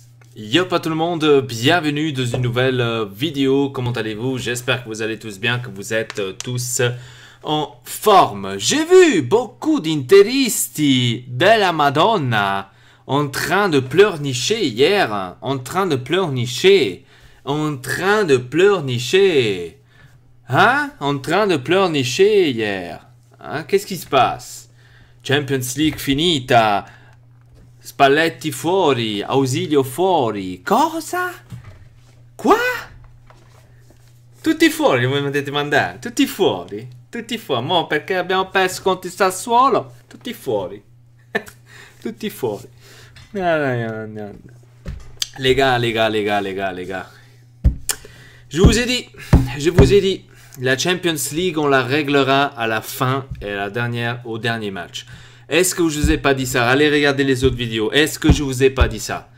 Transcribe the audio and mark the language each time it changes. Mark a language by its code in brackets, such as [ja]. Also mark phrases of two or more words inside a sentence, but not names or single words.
[fr] Yo pas tout le monde, bienvenue dans une nouvelle vidéo, comment allez-vous? J'espère que vous allez tous bien, que vous êtes tous en forme. J'ai vu beaucoup d' [it] interisti della Madonna [fr] en train de pleurnicher hier, en train de pleurnicher, hein? En train de pleurnicher hier, hein? Qu'est-ce qui se passe? [it] Champions League finita. Spalletti fuori, Ausilio fuori. Cosa? Qua? Tutti fuori, voi mi avete mandato. Tutti fuori. Tutti fuori. Mo' perché abbiamo perso contro il Sassuolo? Tutti fuori. Tutti fuori. [fr] Les gars. Je vous ai dit. La Champions League, on la réglera à la fin et au dernier match. Est-ce que je vous ai pas dit ça? Allez regarder les autres vidéos. Est-ce que je vous ai pas dit ça?